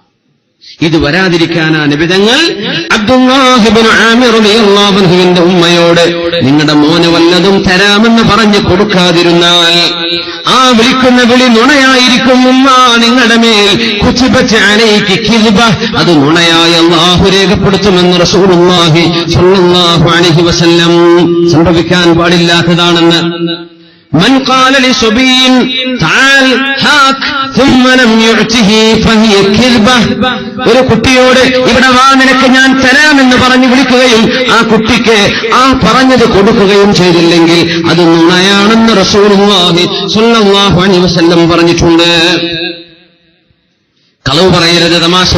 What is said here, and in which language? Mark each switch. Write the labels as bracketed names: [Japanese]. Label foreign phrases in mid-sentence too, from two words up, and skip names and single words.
[Malayalam] ഇത് വരാതിരിക്കാനാ നബിതങ്ങൾ അബ്ദുല്ലാഹി ഇബ്നു ആമിർ [Arabic] رضي الله عنه [Malayalam] ഉമ്മയോട് നിങ്ങളുടെ മോന് വല്ലതും തരാമെന്ന് പറഞ്ഞ് കൊടുക്കാതിരുന്നാൽ ആ വിളിക്കുന്ന വിളി നുണയായിരിക്കും ഉമ്മ, നിങ്ങളുടെ മേൽ [Arabic] كتبت عليك كذبة, [Malayalam] അത് നുണയായി അല്ലാഹു രേഖപ്പെടുത്തുമെന്ന് [Arabic] رسول الله صلى الله عليه وسلم. [Malayalam] സംഭവിക്കാൻ പാടില്ലാത്തതാണെന്ന്. [Arabic] من قال لصبي تعال هاك ثم لم يعته فهي كذبة, [Malayalam] ഒരു കുട്ടിയോട് ഇവിടെ വാ നിനക്ക് ഞാൻ തരാമെന്ന് പറഞ്ഞു വിളിക്കുകയും ആ കുട്ടിക്ക് ആ പറഞ്ഞത് കൊടുക്കുകയും ചെയ്തില്ലെങ്കിൽ അത് നുണയാണെന്ന് [Arabic] رسول الله صلى الله عليه وسلم [Malayalam] പറഞ്ഞിട്ടുണ്ട്. കളവ് പറയരുത്.